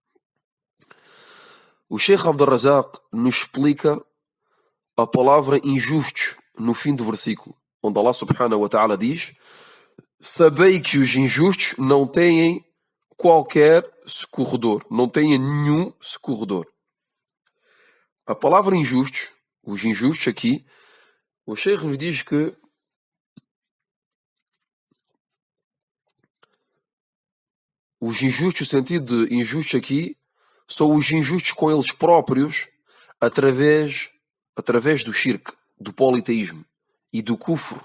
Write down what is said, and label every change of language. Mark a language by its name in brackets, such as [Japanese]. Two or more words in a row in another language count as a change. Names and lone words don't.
[Portuguese] O Sheikh Abdul Razak nos explica a palavra injustos no fim do versículo, onde Allah [Arabic] سبحانه وتعالى [Portuguese] diz: sabei que os injustos não têm qualquer socorredor, não têm nenhum socorredor. A palavra injustos, os injustos aqui, o Sheikh nos diz que os injustos, o sentido de injustos aqui, são os injustos com eles próprios através do shirk, do politeísmo e do kufr.